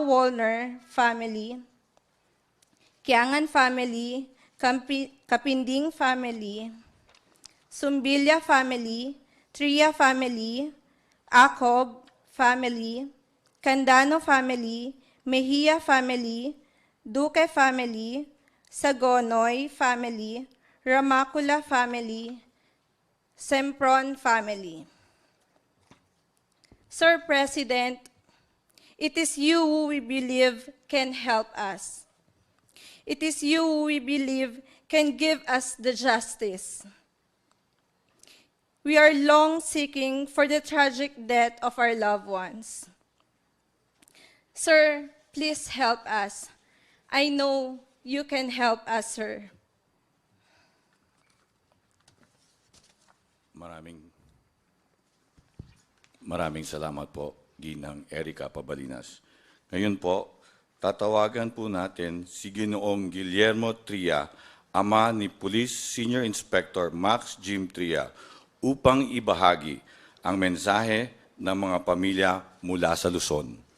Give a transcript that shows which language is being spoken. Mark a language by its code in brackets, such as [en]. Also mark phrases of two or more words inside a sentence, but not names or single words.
[en] Wolner family, Kiangan family, Kapinding family, Sumbilya family, Tria family, Acob family, Candano family, Mejia family, Duque family, Sagonoy family, Ramakula family, Sempron family. Sir President, it is you who we believe can help us. It is you who we believe can give us the justice. We are long seeking for the tragic death of our loved ones. Sir, please help us. I know you can help us, sir. [tl] Maraming salamat po, Ginang Erica Pabalinas. Ngayon po, tatawagan po natin si Ginoong Guillermo Tria, ama ni Police Senior Inspector Max Jim Tria, upang ibahagi ang mensahe ng mga pamilya mula sa Luzon.